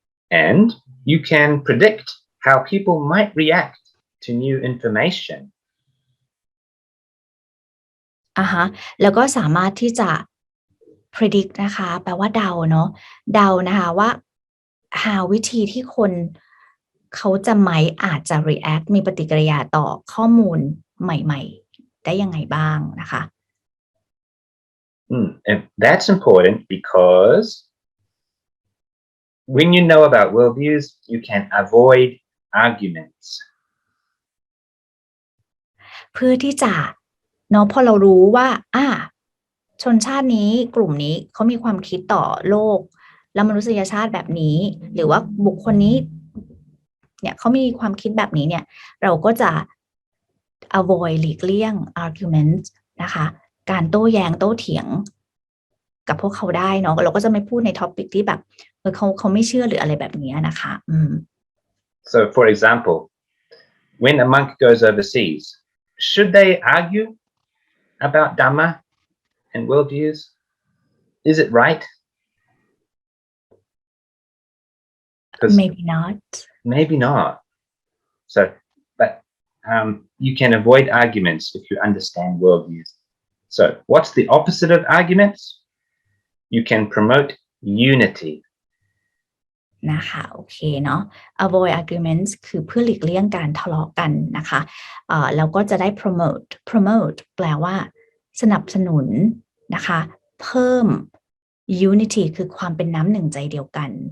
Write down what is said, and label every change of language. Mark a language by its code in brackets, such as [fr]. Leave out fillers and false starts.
[en] And you can predict how people might react to new information. [th] แล้วก็สามารถที่จะ predict นะคะแปลว่าเดาเนาะเดานะคะว่า how วิธีที่คนเขาจะอาจจะ react มีปฏิกิริยาต่อข้อมูลใหม่ๆได้ยังไงบ้างนะคะ [en] And that's important because when you know about worldviews, you can avoid arguments. [th] เพื่อที่จะเนาะพอเรารู้ว่าชนชาตินี้กลุ่มนี้เขามีความคิดต่อโลกและมนุษยชาติแบบนี้หรือว่าบุคคลนี้เนี่ยเขามีความคิดแบบนี้เนี่ยเราก็จะ avoid หลีกเลี่ยง argument นะคะการโต้แย้งโต้เถียงกับพวกเขาได้เนาะเราก็จะไม่พูดในท็อปิกที่แบบ เขาไม่เชื่อหรืออะไรแบบนี้นะคะ [en] So for example, when a monk goes overseas, should they argue about Dhamma and worldviews? Is it right? Maybe not. Maybe not. So, but you can avoid arguments if you understand worldviews. So, what's the opposite of arguments? You can promote unity. [th] นะคะโอเคเนาะ avoid arguments คือเพื่อหลีกเลี่ยงการทะเลาะกันนะคะแล้วก็จะได้ promote แปลว่าสนับสนุนนะคะเพิ่ม unity คือความเป็นน้ำหนึ่งใจเดียวกัน